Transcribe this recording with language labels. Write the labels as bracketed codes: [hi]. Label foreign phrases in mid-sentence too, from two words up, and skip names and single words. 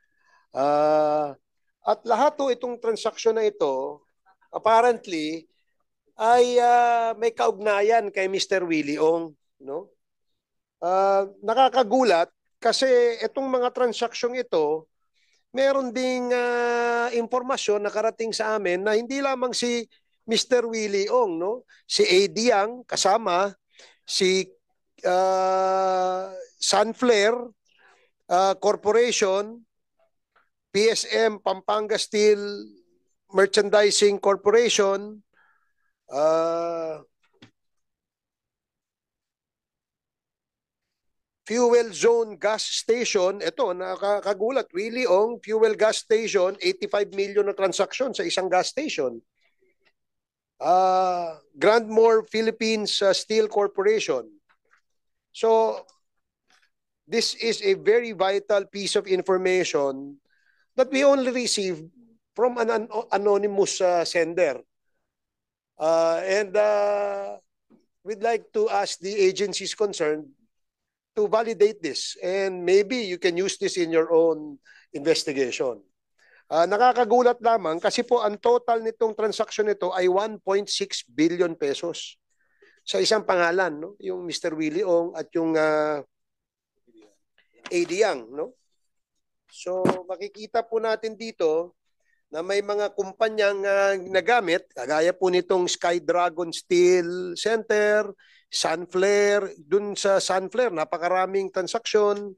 [tl] At lahat to itong transaction na ito, apparently, ay may kaugnayan kay Mr. Willie Ong. No? Nakakagulat kasi itong mga transaksyon ito meron ding impormasyon na karating sa amin na hindi lamang si Mr. Willie Ong, no? Si A.D. Yang kasama, si Sunflare Corporation, PSM Pampanga Steel Merchandising Corporation, Fuel Zone Gas Station, ito, nakakagulat, Willie Ong, Fuel Gas Station, 85 million na transaksyon sa isang gas station. Grandmore Philippines Steel Corporation. [en] So, this is a very vital piece of information that we only received from an anonymous sender. And we'd like to ask the agencies concerned to validate this, and maybe you can use this in your own investigation. [tl] Nakakagulat lamang kasi po ang total nitong transaksyon nito ay 1.6 billion pesos sa isang pangalan, no? Yung Mr. Willie Ong at yung A.D. Yang, no? So makikita po natin dito na may mga kumpanyang nagamit, kagaya po nitong Sky Dragon Steel Center, Sunflare, dun sa Sunflare, napakaraming transaksyon.